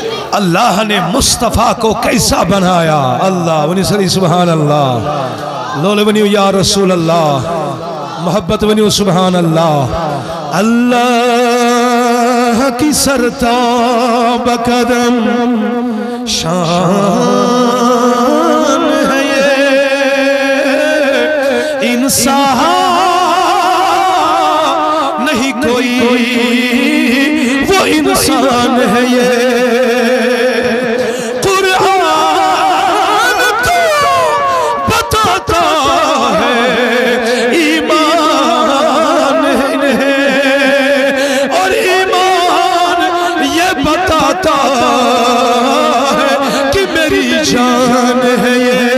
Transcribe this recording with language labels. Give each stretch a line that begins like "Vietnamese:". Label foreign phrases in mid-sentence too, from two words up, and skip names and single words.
Urdu: اللہ نے مصطفیٰ کو کیسا بنایا اللہ ونی صلی سبحان اللہ
Kashmiri: لول ونیو
Arabic: یا رسول اللہ
Kashmiri: محبت ونیو
Urdu: سبحان اللہ اللہ کی سرتاب قدم شان ہے یہ انسان نہیں کوئی وہ انسان ہے یہ قرآن تو بتاتا ہے ایمان ہے اور ایمان یہ بتاتا ہے کہ میری جان ہے یہ